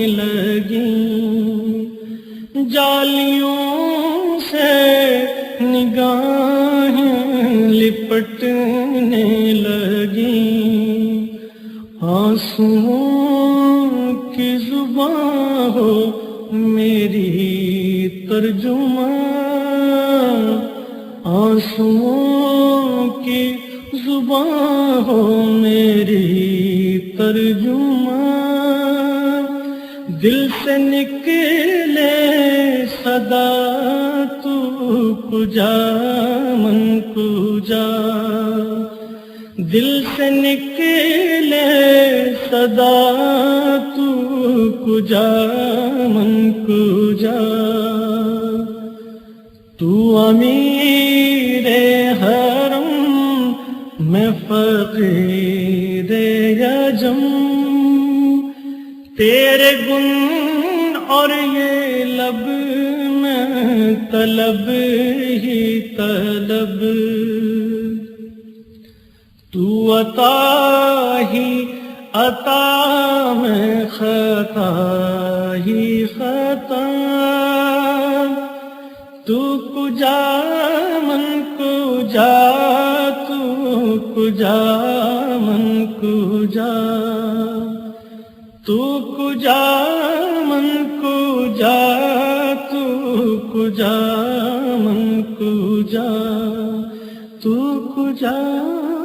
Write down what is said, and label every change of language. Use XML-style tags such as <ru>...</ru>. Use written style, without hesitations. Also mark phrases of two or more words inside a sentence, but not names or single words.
<ur>لگیں جالیوں سے نگاہیں لپٹنے لگیں آنسوؤں کی زبان ہو میری ترجمان آنسوؤں کی زبان ہو میری ترجمان دل سے نکلے صدا</ur> <fa>تو کجا من کجا</fa> <ur>دل سے نکلے صدا</ur> <fa>تو کجا من کجا</fa> <ur>تو امیر حرم میں فقیر عجم تیرے گن اور یہ لب میں طلب ہی طلب تو عطا ہی عطا میں خطا ہی خطا</ur> <fa>تو کجا من کجا تو کجا من کجا تو کجا من کجا تو کجا من کجا تو کجا</fa>